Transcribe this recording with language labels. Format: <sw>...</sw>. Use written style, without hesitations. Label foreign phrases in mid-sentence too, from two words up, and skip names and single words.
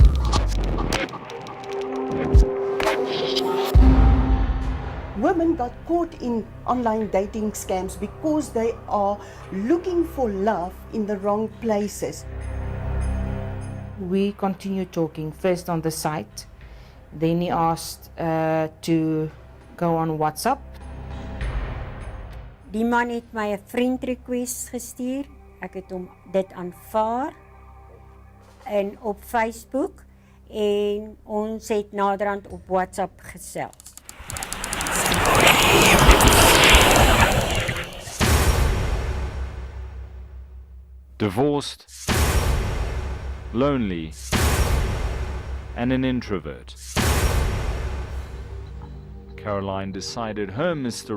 <en>Women got caught in online dating scams because they are looking for love in the wrong places. We continued talking, first on the site, then he asked to go on WhatsApp.</en> <af>Die man het my 'n</af> <en>friend request</en> <af>gestuur. Ek het hom dit aanvaar en op Facebook en ons het naderhand op WhatsApp gesels.</af> <en>Divorced, lonely, and an introvert. Caroline decided her Mr.</en>